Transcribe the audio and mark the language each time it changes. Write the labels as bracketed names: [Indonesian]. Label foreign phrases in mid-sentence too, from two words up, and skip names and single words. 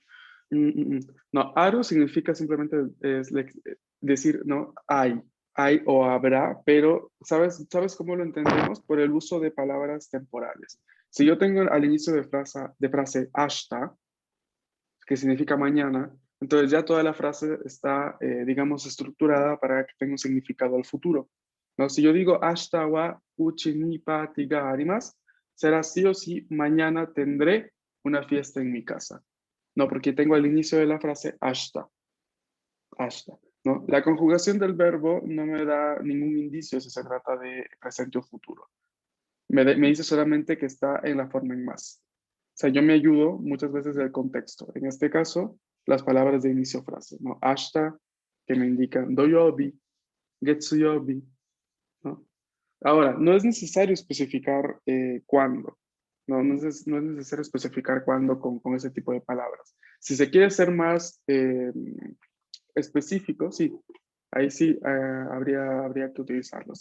[Spanish] no, Aru significa simplemente decir, no, hay o habrá, pero ¿sabes cómo lo entendemos? Por el uso de palabras temporales. Si yo tengo al inicio de frase ashita, que significa mañana, entonces ya toda la frase está, digamos, estructurada para que tenga un significado al futuro. ¿No? Si yo digo [Japanese] 明日はうちにパーティーがあります, [Spanish] será sí o sí mañana tendré una fiesta en mi casa. No, porque tengo al inicio de la frase ashita, ¿no? La conjugación del verbo no me da ningún indicio si se trata de presente o futuro. Me dice solamente que está en la forma en más. O sea, yo me ayudo muchas veces del contexto. En este caso, las palabras de inicio frase, ¿no? Ashita, que me indican doyobi, getsuyobi, ¿no? Ahora, no es necesario especificar cuándo. No es necesario especificar cuándo con ese tipo de palabras. Si se quiere ser más específico, sí, ahí sí habría que utilizarlos.